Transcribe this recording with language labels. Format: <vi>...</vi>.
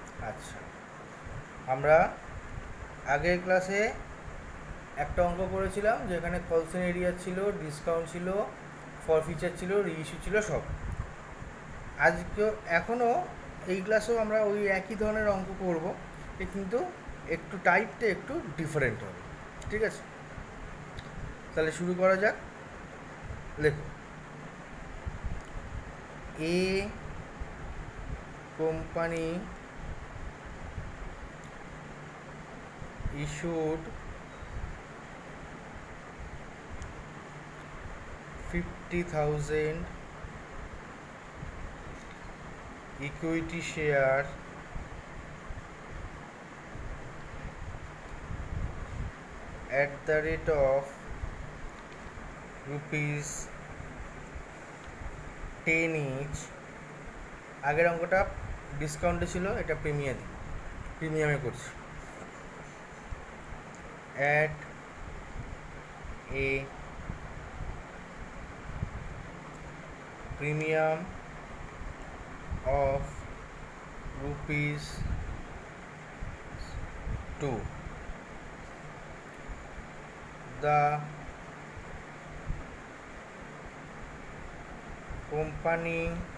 <bn>আচ্ছা, আমরা আগের ক্লাসে একটা অঙ্ক করেছিলাম যেখানে কলসেন এরিয়া ছিল, ডিসকাউন্ট ছিল, ফরফিচার ছিল, রিইস্যু ছিল, সব। আজকেও এখনও এই ক্লাসেও আমরা ওই একই ধরনের অঙ্ক করব, কিন্তু একটু টাইপটা একটু ডিফারেন্ট হবে, ঠিক আছে। তাহলে শুরু করা যাক। লেখো,</bn> <en>A company issued 50,000 equity share at the rate of rupees 10 each।</en> <bn>আগের অঙ্কটা ডিসকাউন্টে ছিল, এটা প্রিমিয়ামে করছি।</bn> <en>at a premium of rupees 2, the company</en>